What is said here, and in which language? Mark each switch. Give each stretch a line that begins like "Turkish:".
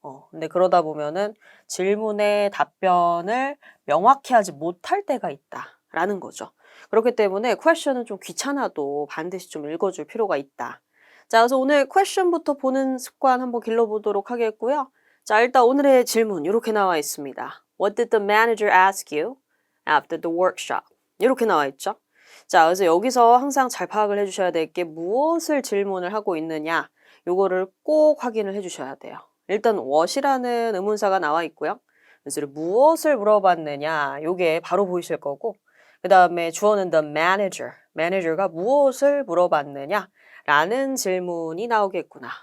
Korean: 근데 그러다 보면은 질문의 답변을 명확히 하지 못할 때가 있다라는 거죠. 그렇기 때문에 question은 좀 귀찮아도 반드시 좀 읽어줄 필요가 있다. 자, 그래서 오늘 question부터 보는 습관 한번 길러보도록 하겠고요. 자, 일단 오늘의 질문 이렇게 나와 있습니다.
English: What did the manager ask you after the workshop?
Korean: 이렇게 나와 있죠. 자, 그래서 여기서 항상 잘 파악을 해주셔야 될 게 무엇을 질문을 하고 있느냐 요거를 꼭 확인을 해주셔야 돼요. 일단 what이라는 의문사가 나와 있고요. 그래서 무엇을 물어봤느냐 요게 바로 보이실 거고 그 다음에 주어는 the manager, manager가 무엇을 물어봤느냐 라는 질문이 나오겠구나.